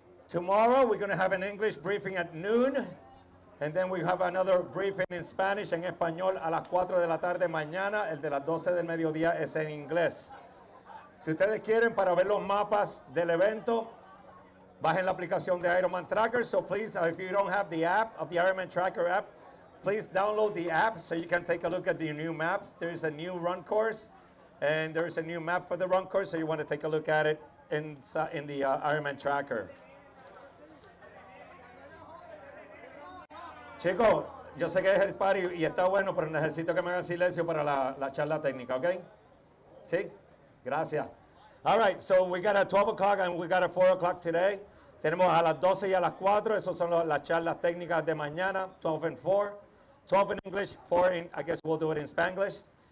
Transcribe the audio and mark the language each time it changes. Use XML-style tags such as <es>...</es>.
<en>Tomorrow, we're going to have an English briefing at noon. And then we have another briefing in Spanish,</en> <es>en español, a las 4 de la tarde mañana. El de las 12 del mediodía es en inglés. Si ustedes quieren, para ver los mapas del evento, bajen la aplicación de Ironman Tracker.</es> <en>So please, if you don't have the app of the Ironman Tracker app, please download the app so you can take a look at the new maps. There's a new run course, and there's a new map for the run course, so you want to take a look at it in the Ironman Tracker.</en> <es>Chicos, yo sé que es el party y está bueno, pero necesito que me hagan silencio para la charla técnica, ¿ok? ¿Sí? Gracias.</es> <en>All right, so we got a 12 o'clock and we got a 4 o'clock today.</en> <es>Tenemos a las 12 y a las 4. Esas son las charlas técnicas de mañana,</es> <en>12 and 4. 12 in English, 4 in, I guess we'll do it in Spanglish.</en>